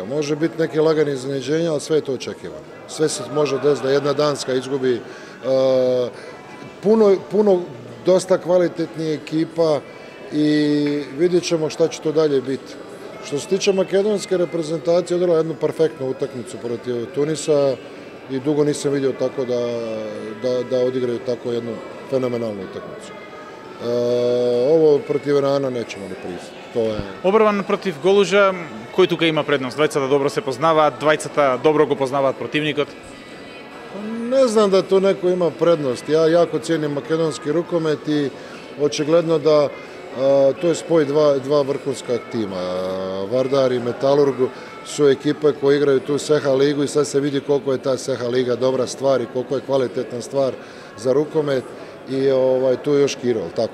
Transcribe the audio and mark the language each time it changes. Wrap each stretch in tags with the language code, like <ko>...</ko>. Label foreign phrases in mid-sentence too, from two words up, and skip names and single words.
<hr>Može biti neke lagane iznenađenja, ali sve je to očekivano. Sve se može desiti da jedna Danska izgubi puno dosta kvalitetnih ekipa i vidjet ćemo šta će to dalje biti. Što se tiče makedonske reprezentacije, odigrala jednu perfektnu utakmicu protiv Tunisa i dugo nisam vidio tako da odigraju tako jednu fenomenalnu utakmicu. Ovo protiv Irana nećemo ni priznati.</hr> <mk>Обрван против Голужа, кој тука има предност? Двајцата добро се познаваат, двајцата добро го познаваат противникот.</mk> <hr>Ne znam da tu neko ima prednost. Ja jako cijenim makedonski rukomet i očigledno da to je spoj dva vrhunska tima. Vardar i Metalurg su ekipe koje igraju tu Seha ligu i sad se vidi koliko je ta Seha liga dobra stvar i koliko je kvalitetna stvar za rukomet i tu je još Kirov, tako.</hr>